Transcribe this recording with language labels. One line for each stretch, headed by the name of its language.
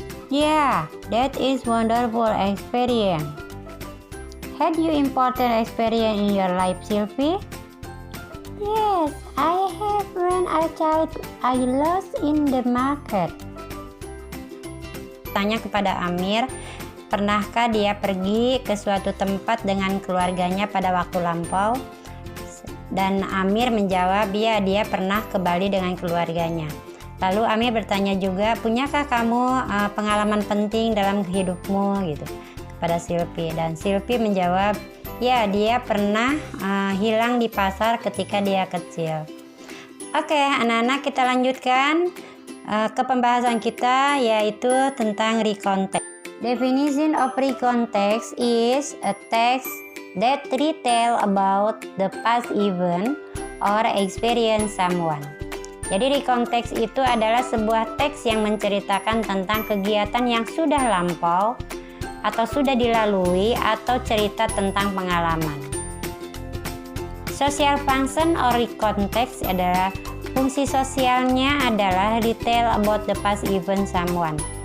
English: Yeah, that is wonderful experience. Had you important experience in your life, Sylvie? Yes, I have. When I child, I lost in the market.
Indonesian: Tanya kepada Amir, pernahkah dia pergi ke suatu tempat dengan keluarganya pada waktu lampau? Dan Amir menjawab, ya, dia pernah ke Bali dengan keluarganya. Lalu Amir bertanya juga, punyakah kamu pengalaman penting dalam hidupmu gitu pada Sylvie? Dan Sylvie menjawab, ya, dia pernah hilang di pasar ketika dia kecil. Oke, anak-anak, kita lanjutkan ke pembahasan kita yaitu tentang recontext.
English: Definition of recontext is a text that retell about the past event or experience someone.
Indonesian: Jadi recontext itu adalah sebuah teks yang menceritakan tentang kegiatan yang sudah lampau atau sudah dilalui atau cerita tentang pengalaman.
English: Social function or recontext
Indonesian: adalah fungsi sosialnya adalah
English: retell about the past event someone.